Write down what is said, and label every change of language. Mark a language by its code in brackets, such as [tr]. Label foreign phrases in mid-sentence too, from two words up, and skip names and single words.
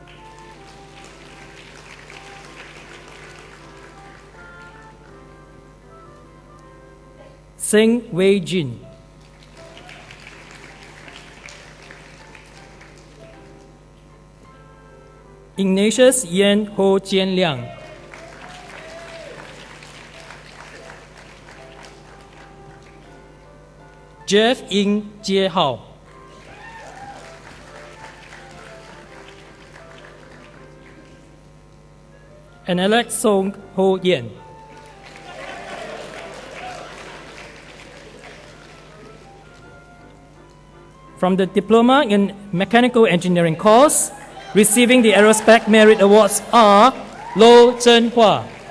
[en] Seng Wei Jin, Ignatius Yan Ho Jian Liang, Jeff Ying Jie Hao, and Alex Song Ho Yen. From the Diploma in Mechanical Engineering course, receiving the Aerospec Merit Awards are Lo Zhenhua,